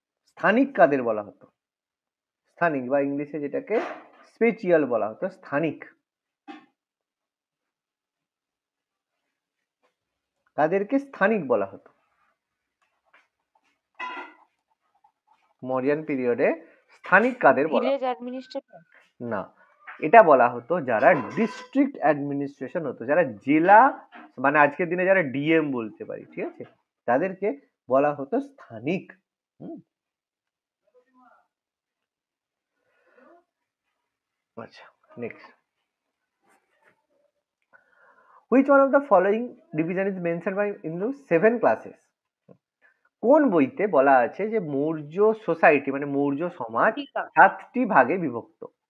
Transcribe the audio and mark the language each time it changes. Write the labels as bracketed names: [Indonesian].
[Bangla] স্থানিক কাদের বলা হতো? স্থানিক, বা ইংলিশে যেটাকে স্পেচিয়াল বলা হতো, স্থানিক তাদেরকে স্থানিক বলা হতো মৌরিয়ান পিরিয়ডে। স্থানিক কাদের বলা? না, এটা বলা হতো যারা ডিস্ট্রিক্ট অ্যাডমিনিস্ট্রেশন হতো, যারা জেলা, মানে আজকের দিনে যারা ডিএম বলতে পারি, ঠিক আছে, তাদেরকে বলা হতো স্থানিক। [English] আচ্ছা, next, which one of the following division is mentioned by in the 7 classes? [Bangla] কোন বইতে বলা আছে যে মৌর্য সোসাইটি, মানে মৌর্য সমাজ 7টি ভাগে বিভক্ত?